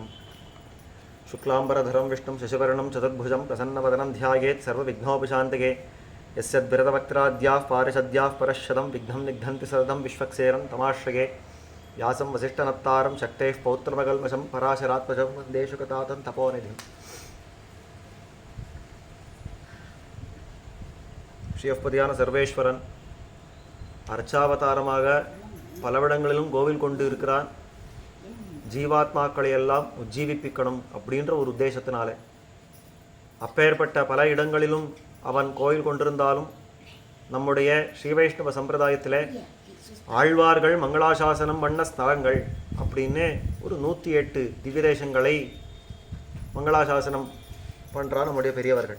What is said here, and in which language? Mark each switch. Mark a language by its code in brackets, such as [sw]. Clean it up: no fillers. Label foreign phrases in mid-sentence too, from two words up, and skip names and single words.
[sa] शुक्लाम्बरधरं विष्णुं शशिवर्णं चतुर्भुजं प्रसन्नवदनं ध्यायेत् सर्वविघ्नोपशान्तये। यस्यद्विरतवक्त्राद्याः पारिषद्याः परश्शतं विघ्नं निघ्नन्ति सततं विश्वक्सेनं तमाश्रये। व्यासं वसिष्ठनत्तारं शक्तेः पौत्रमकल्मषं पराशरात्मजं वन्दे शुकतातं तपोनिधिं। [ta] ஸ்ரீயப்பதியான சர்வேஸ்வரன் அர்ச்சாவதாரமாக பலவிடங்களிலும் கோவில் கொண்டு இருக்கிறான். ஜீவாத்மாக்களை எல்லாம் உஜ்ஜீவிப்பிக்கணும் அப்படின்ற ஒரு உத்தேசத்தினாலே அப்பேற்பட்ட பல இடங்களிலும் அவன் கோயில் கொண்டிருந்தாலும் நம்முடைய ஸ்ரீவைஷ்ணவ சம்பிரதாயத்தில் ஆழ்வார்கள் மங்களாசாசனம் பண்ண ஸ்தலங்கள் அப்படின்னு ஒரு 108 திவ்யதேசங்களை மங்களாசாசனம் பண்ணுறா நம்முடைய பெரியவர்கள்.